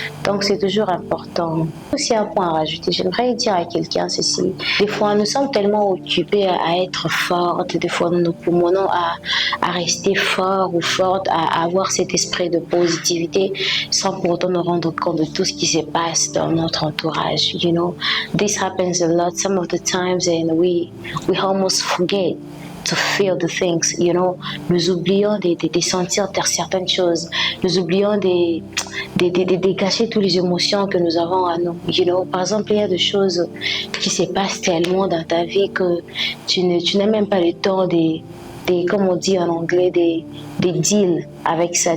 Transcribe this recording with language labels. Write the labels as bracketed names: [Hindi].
[French] Donc c'est toujours important. Aussi un point à rajouter, j'aimerais dire à quelqu'un ceci. Des fois nous sommes tellement occupés à être fortes, des fois nous nous promenons à rester forts ou fortes, à avoir cet esprit de positivité sans pour autant nous rendre compte de tout ce qui se passe dans notre entourage. [English] You know, this happens a lot some of the times and we almost forget to feel the things, you know. [French] Nous oublions de sentir certaines choses. Nous oublions de dégager toutes les émotions que nous avons à nous. You know. Par exemple, il y a des choses qui se passent tellement dans ta vie que tu n'as même pas le temps comme on dit en anglais, des deals avec ça.